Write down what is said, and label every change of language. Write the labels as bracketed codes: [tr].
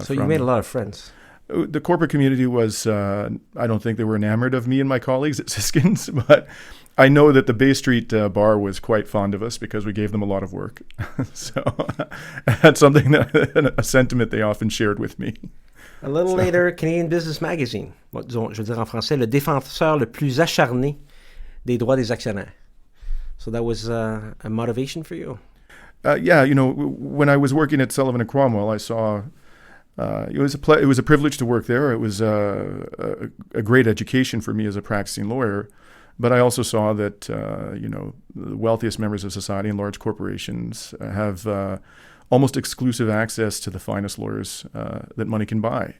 [en] So you made a lot of friends. The corporate community was, I don't think they were enamored of me and my colleagues at Siskins, but I know that the Bay Street bar was quite fond of us because we gave them a lot of work. So that's something a sentiment they often shared with me. A little later, [fr] Canadian Business Magazine, je veux dire en français, le défenseur le plus acharné des droits des actionnaires. [en] So that was a motivation for you? Yeah, when I was working at Sullivan & Cromwell, I saw it was a privilege to work there. It was a great education for me as a practicing lawyer. But I also saw that, the wealthiest members of society and large corporations have almost exclusive access to the finest lawyers that money can buy.